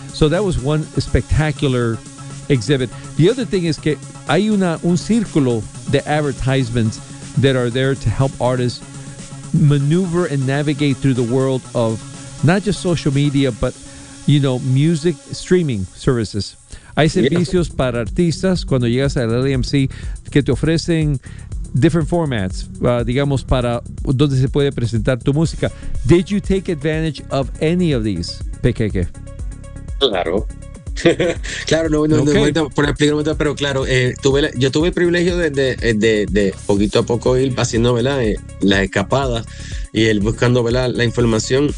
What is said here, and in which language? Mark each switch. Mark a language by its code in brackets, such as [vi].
[en] So that was one spectacular exhibit. The other thing is [es] que hay un círculo de [en] advertisements that are there to help artists maneuver and navigate through the world of not just social media, but you know, music streaming services. [es] Hay servicios para artistas cuando llegas al LAMC que te ofrecen [en] different formats, [es] digamos, para donde se puede presentar tu música. [en] Did you take advantage of any of these, Pequeque? [es] Claro. Claro, yo tuve el privilegio de poquito a poco ir haciendo, ¿verdad?, las escapadas y el buscando, ¿verdad?, la información.